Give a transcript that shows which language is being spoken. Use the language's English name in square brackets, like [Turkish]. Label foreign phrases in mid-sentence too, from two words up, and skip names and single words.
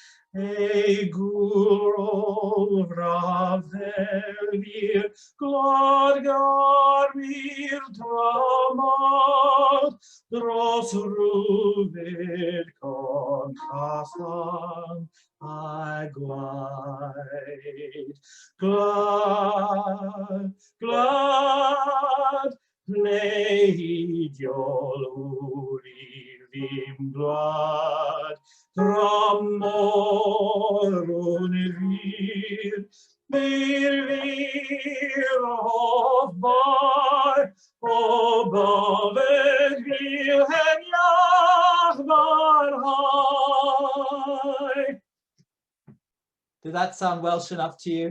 [English] guro vravelvir, glad garvir dramad, dros ruvid con casan, I glide, glad, glad, pleidiol urivim glad, dramorun vir, vir of bar, obaved vilhem yachbar high. Did that sound Welsh enough to you?